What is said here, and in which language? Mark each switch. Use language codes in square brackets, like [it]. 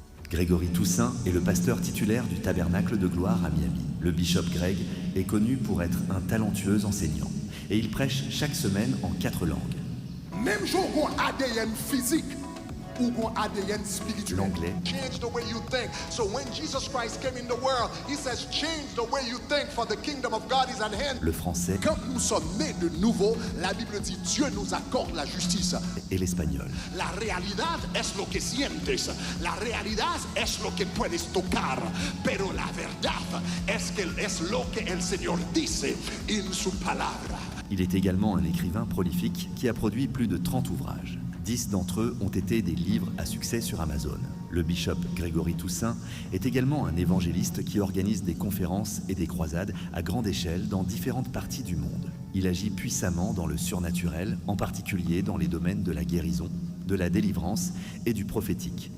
[fr] Grégory Toussaint est le pasteur titulaire du Tabernacle de Gloire à Miami. Le bishop Greg est connu pour être un talentueux enseignant et il prêche chaque semaine en 4 langues. Même jour qu'on ADN physique ou qu'on ADN spirituel. L'anglais, [en] Change the way you think. So when Jesus Christ came in the world, he says change the way you think for the kingdom of God is at hand. [fr] le français Quand nous sommes nés de nouveau, la Bible dit Dieu nous accorde la justice. et l'espagnol. [es] La realidad es lo que sientes. La realidad es lo que puedes tocar. Pero la verdad es lo que el Señor dice en su palabra. [fr] Il est également un écrivain prolifique qui a produit plus de 30 ouvrages. 10 d'entre eux ont été des livres à succès sur Amazon. Le bishop Grégory Toussaint est également un évangéliste qui organise des conférences et des croisades à grande échelle dans différentes parties du monde. Il agit puissamment dans le surnaturel, en particulier dans les domaines de la guérison, de la délivrance et du prophétique.